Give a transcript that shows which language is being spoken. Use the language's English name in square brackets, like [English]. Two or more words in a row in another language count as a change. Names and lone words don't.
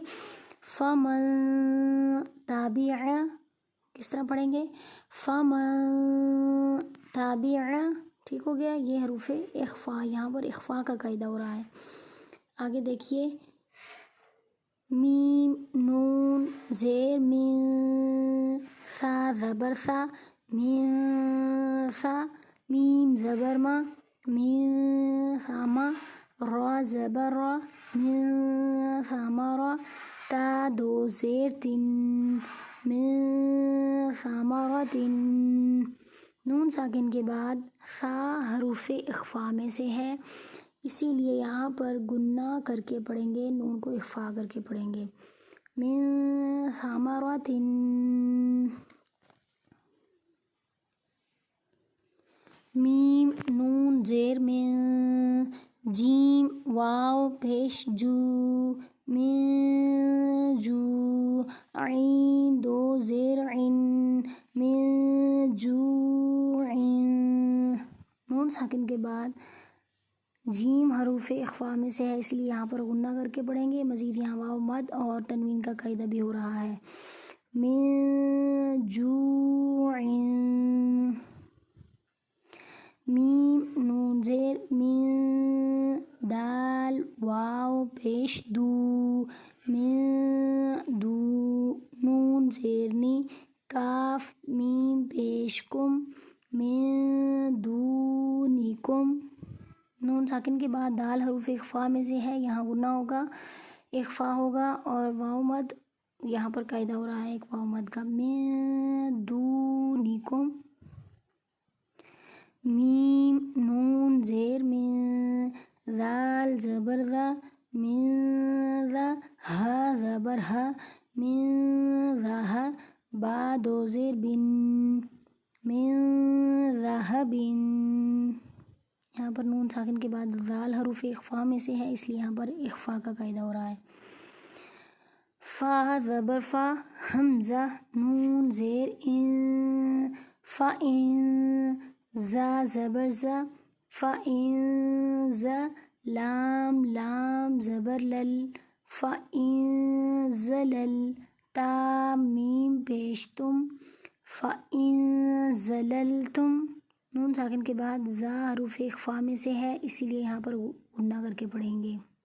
[Arabic] فمن تابع، [Urdu] کس طرح پڑھیں گے، [Arabic] فمن تابع، [Urdu] ٹھیک ہو گیا، یہ حروف اخفاء، یہاں پر اخفاء کا قاعدہ ہو رہا ہے۔ آگے دیکھیے، میم، نون، زیر من، ثا، زبر ثا، من ثا، میم، زبر ما، من ثاما، را، زبر را، من ثامارا، تا دو زیر تن [Arabic] من ثمرۃ، [Urdu] نون ساکن کے بعد ثا حروف اخفا میں سے ہے، اسی لیے یہاں پر گنہ کر کے پڑھیں گے، نون کو اخفا کر کے پڑھیں گے۔ [Arabic] من ثمرۃ، [Urdu] میم نون زیر میں، جیم واو پیش جو، من جو، عین دو زیر عن، [Arabic] من جوع، [Urdu] نون ساکن کے بعد جیم حروف اخفا میں سے ہے، اس لیے یہاں پر غنہ کر کے پڑھیں گے۔ مزید یہاں واو مد اور تنوین کا قاعدہ بھی ہو رہا ہے۔ [Arabic] من جوع، [Urdu] میم نون زیر من، دال واو پیش دو، من دو، نون زیر نی، کاف میم پیش کم، [Arabic] من دونکم، [Urdu] نون ساکن کے بعد دال حروف اخفا میں سے ہے، یہاں غنہ ہوگا، اخفا ہوگا اور واو مد یہاں پر قاعدہ ہو رہا ہے ایک واو مد کا۔ [Arabic] من دونکم، [Urdu] میم نون زیر من، ذال زبر ذا، من ذا، ہا زبر ہا، من ذا، با دو زیر بن، [Arabic] من ذهب، [Urdu] یہاں پر نون ساکن کے بعد ذال حروف اخفا میں سے ہے، اس لیے یہاں پر اخفا کا قاعدہ ہو رہا ہے۔ فا زبر فا، حمزہ نون زیر ان، فا ان، زا زبر زا، فا ان زا، لام لام زبر لل، فا ان زلل، تا میم پیش تم، فا ان زللتم، نون ساکن کے بعد زا حروف اخفا میں سے ہے، اسی لیے یہاں پر غنہ کر کے پڑھیں گے۔